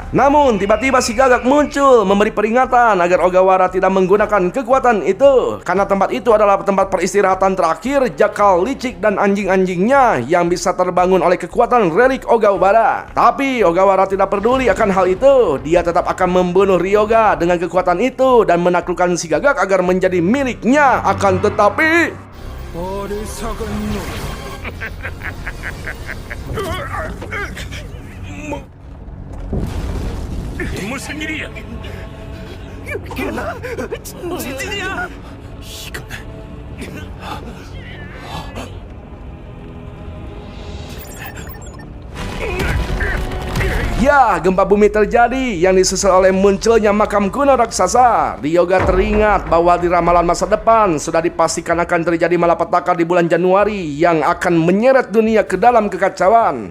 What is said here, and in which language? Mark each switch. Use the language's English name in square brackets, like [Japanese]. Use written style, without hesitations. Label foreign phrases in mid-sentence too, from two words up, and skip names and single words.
[Indonesian] Namun tiba-tiba si gagak muncul memberi peringatan agar Ogawara tidak menggunakan kekuatan itu, karena tempat itu adalah tempat peristirahatan terakhir jakal, licik, dan anjing-anjingnya yang bisa terbangun oleh kekuatan relik Ogawara. Tapi Ogawara tidak peduli akan hal itu. Dia tetap akan membunuh Ryoga dengan kekuatan itu dan menaklukkan si gagak agar menjadi miliknya. Akan tetapi [Korean] 어리석은 놈. 무슨 일이야? 지진이야. [Indonesian] ya, gempa bumi terjadi yang disusul oleh munculnya makam kuno raksasa. Ryoga teringat bahwa di ramalan masa depan sudah dipastikan akan terjadi malapetaka di bulan Januari yang akan menyeret dunia ke dalam kekacauan.